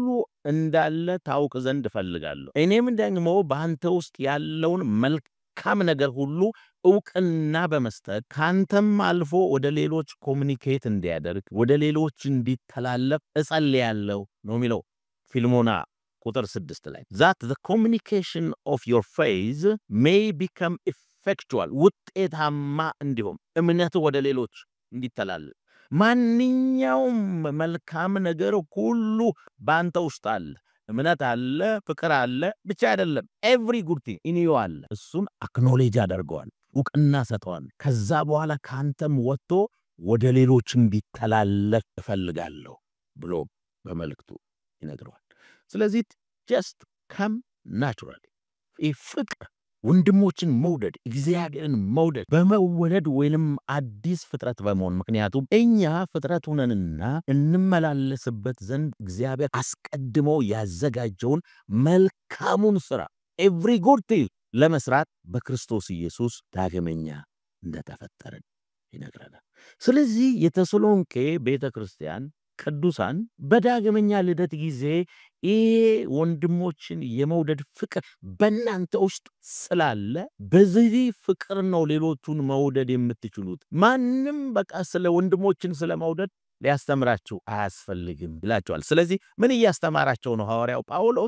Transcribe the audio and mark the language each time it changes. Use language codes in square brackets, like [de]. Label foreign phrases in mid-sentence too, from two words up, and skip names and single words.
[am] እንዳለ ታውቅ ዘንድ እፈልጋለሁ። እኔም ደግሞ ባንተ ውስጥ ያለውን መልካም ነገር ሁሉ ዕውቅና በመስጠት ካንተም አልፎ ወደ ሌሎች ኮሙኒኬት እንዲያደርግ ወደ ሌሎች እንዲተላለፍ እጸልያለሁ ነው የሚለው ፊልሞና ቁጥር 6 ላይ [en] that the communication of your faith may become effectual [am] ውጤታማ እንዲሆን እምነት ወደ ሌሎች እንዲተላለፍ ማንኛውም መልካም ነገር ሁሉ ባንተ ውስጥ አለ። እምነት አለ፣ ፍቅር አለ ብቻ አይደለም [en] every good thing in you [am] አለ። እሱን አክኖሌጅ አደርገዋል፣ ዕውቅና ሰጠዋል። ከዛ በኋላ ካንተም ወጥቶ ወደ ሌሎች እንዲተላለፍ እፈልጋለሁ ብሎ በመልእክቱ ይነግረዋል። ስለዚህ [en] just come naturally [am] ፍቅር ወንድሞችን መውደድ እግዚአብሔርን መውደድ በመወደድ ወይንም አዲስ ፍጥረት በመሆን ምክንያቱም እኛ ፍጥረት ሆነንና እንመላለስበት ዘንድ እግዚአብሔር አስቀድሞ ያዘጋጀውን መልካሙን ሥራ [en] every good thing [am] ለመስራት በክርስቶስ ኢየሱስ ዳግመኛ እንደተፈጠርን ይነግረናል። ስለዚህ የተሰሎንቄ ቤተክርስቲያን ቅዱሳን በዳግመኛ ልደት ጊዜ ወንድሞችን የመውደድ ፍቅር በእናንተ ውስጥ ስላለ በዚህ ፍቅር ነው ሌሎቹን መውደድ የምትችሉት። ማንም በቃ ስለ ወንድሞችን ስለመውደድ ሊያስተምራችሁ አያስፈልግም ይላቸዋል። ስለዚህ ምን እያስተማራቸው ነው ሐዋርያው ጳውሎስ?